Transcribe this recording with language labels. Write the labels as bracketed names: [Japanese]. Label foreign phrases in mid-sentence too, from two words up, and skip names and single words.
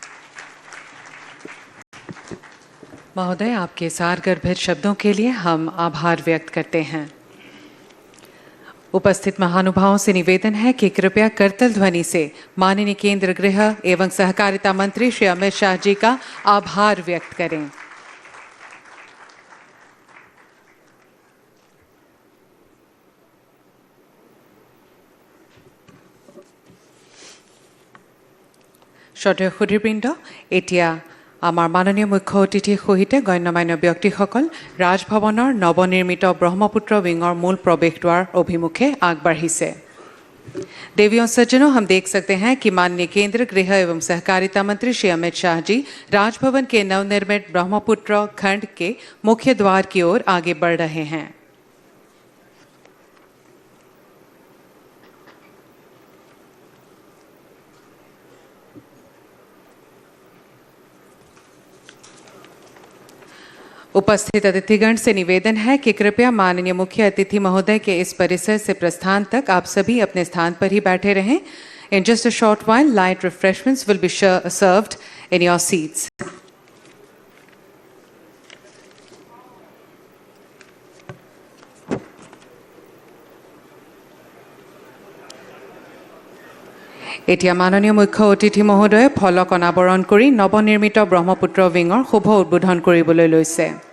[Hindi] महोदय, आपके सारगर्भित शब्दों के लिए हम आभार व्यक्त करते हैं। उपस्थित महानुभावों से निवेदन है कि कृपया करतल ध्वनि से माननीय केंद्रीय गृह एवं सहकारिता मंत्री श्री अमित शाह जी का आभार व्यक्त करें। [Assamese] শ্ৰদ্ধেয় সুধীবৃন্দ, এতিয়া আমাৰ মাননীয় মুখ্য অতিথিৰ সহিতে গণ্যমান্য ব্যক্তিসকল ৰাজভৱনৰ নৱনিৰ্মিত ব্ৰহ্মপুত্ৰ উইংৰ মূল প্ৰৱেশ দ্বাৰ অভিমুখে আগবাঢ়িছে। [Hindi] देवियों सज्जनों, हम देख सकते हैं कि माननीय केंद्रीय गृह एवं सहकारिता मंत्री श्री अमित शाह जी राजभवन के नवनिर्मित ब्रह्मपुत्र खंड के मुख्य द्वार की ओर आगे बढ़ रहे हैं। उपस्थित अतिथिगण से निवेदन है कि कृपया माननीय मुख्य अतिथि महोदय के इस परिसर से प्रस्थान तक आप सभी अपने स्थान पर ही बैठे रहें। [English] In just a short while, light refreshments will be served in your seats. [Assamese] এতিয়া মাননীয় মুখ্য অতিথি মহোদয়ে ফলক অনাবৰণ কৰি নৱনিৰ্মিত ব্ৰহ্মপুত্ৰ विंगर শুভ উদ্বোধন কৰিবলৈ লৈছে।